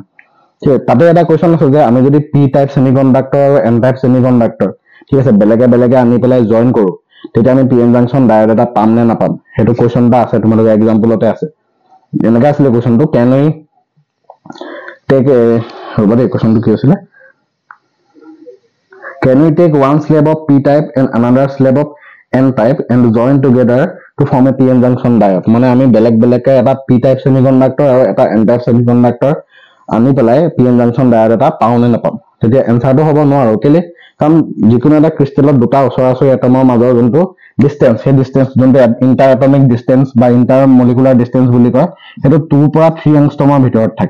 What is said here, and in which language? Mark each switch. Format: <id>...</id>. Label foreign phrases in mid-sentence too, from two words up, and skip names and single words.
<as>তাতে এটা কুৱেশ্যন আছে যে আমি যদি</as> <en>p type semiconductor</en> <as>আৰু</as> <en>n type semiconductor,</en> <as>ঠিক আছে, বেলেগে বেলেগে আনি পেলাই জইন কৰো, তেতিয়া আমি</as> <en>p n junction diode</en> <as>এটা পাম নে নাপাম, সেইটো কুৱেশ্যন এটা আছে, তোমালোকৰ এক্সাম্পলতে আছে। এনেকে আছিলে কুৱেশ্যনটো,</as> <en>can we take,</en> <as>ৰ'বা দেই, কুৱেশ্যনটো কি আছিলে,</as> <en>can we take one slab of p type and another slab of n type and join together to form a p n junction diode।</en> <as>মানে আমি বেলেগ বেলেগকে এটা</as> <en>p type semiconductor</en> <as>আৰু এটা</as> <en>n type semiconductor</en> <as>আনি পেলাই</as> <en>p n junction diode</en> <as>এটা পাও নে নাপাম, তেতিয়া এনসাৰটো হ'ব নোৱাৰো, কেলে, কাৰণ যিকোনো এটা ক্ৰিষ্টেলত দুটা ওচৰা-ওচৰি এটমৰ মাজৰ যোনটো ডিষ্টেন্স, সেই ডিষ্টেন্স যোনটো</as> <en>inter atomic distance</en> <as>বা</as> <en>inter molecular distance</en> <as>বুলি কয়, সেইটো 2 পৰা 3 এংষ্ট্ৰমৰ ভিতৰত থাকে।</as>